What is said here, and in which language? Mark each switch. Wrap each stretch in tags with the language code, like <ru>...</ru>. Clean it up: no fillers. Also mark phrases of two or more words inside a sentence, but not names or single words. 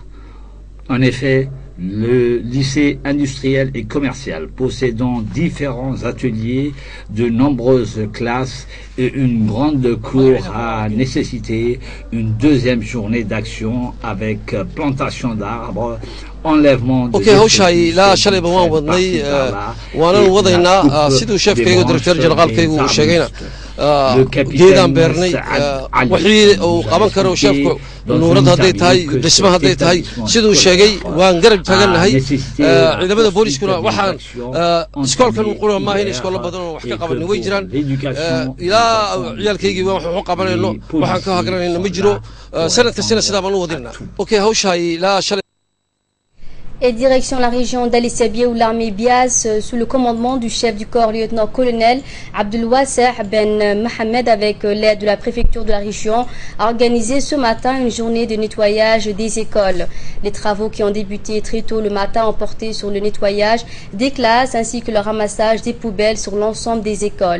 <fr>En effet, le lycée industriel et commercial possédant différents ateliers, de nombreuses classes et une grande cour a nécessité une deuxième journée d'action avec plantation d'arbres, enlèvement de</fr> <so>hawshay ilaa shalayba waan wadnay waanan wadaynaa siduu sheefkaygu</so> <fr>directeur generaalkaygu</fr> <so>uu sheegayna geedaan beernay wixii uu qaban karo sheefku nuurad hadday tahay dhisma hadday tahay siduu sheegay waan garab taaganahay ciidamada booliskuna waxaan iskoolkan qura maaha in iskoolo badan oo wax ka qaban way jiraan ilaa ciyaalkaygii waan wax u qabanayno waxaan ka hagranayna ma jiro sanad kastana sidaa baan u wadinaa okay hawshaay ilaa shalay.</so> <fr>Et direction la région d'Ali Sabieh où l'armée Bias, sous le commandement du chef du corps lieutenant-colonel Abdul Wasser Ben Mohamed, avec l'aide de la préfecture de la région, a organisé ce matin une journée de nettoyage des écoles. Les travaux qui ont débuté très tôt le matin ont porté sur le nettoyage des classes ainsi que le ramassage des poubelles sur l'ensemble des écoles.</fr>